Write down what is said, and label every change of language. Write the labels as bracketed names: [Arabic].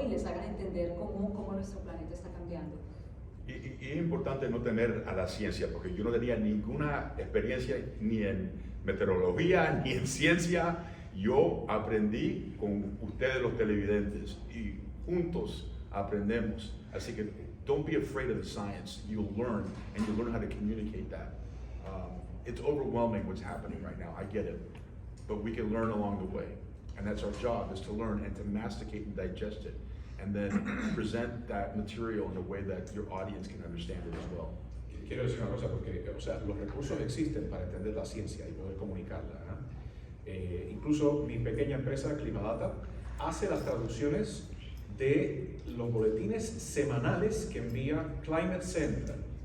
[Spanish] Y les hagan entender cómo nuestro planeta está cambiando. Y es importante no tener a la ciencia, porque yo no tenía ninguna experiencia ni en meteorología, ni en ciencia. Yo aprendí con ustedes los televidentes y juntos aprendemos. Así que [English] don't be afraid of the science. You'll learn, and you'll learn how to communicate that. It's overwhelming what's happening right now, I get it. But we can learn along the way. And that's our job, is to learn and to masticate and digest it. And then present that material in a way that your audience can understand it as well. [Spanish] Quiero decir una cosa, porque o sea, los recursos existen para entender la ciencia y poder comunicarla, ¿no? Incluso mi pequeña empresa, Climadata, hace las traducciones de los boletines semanales que envía Climate Central.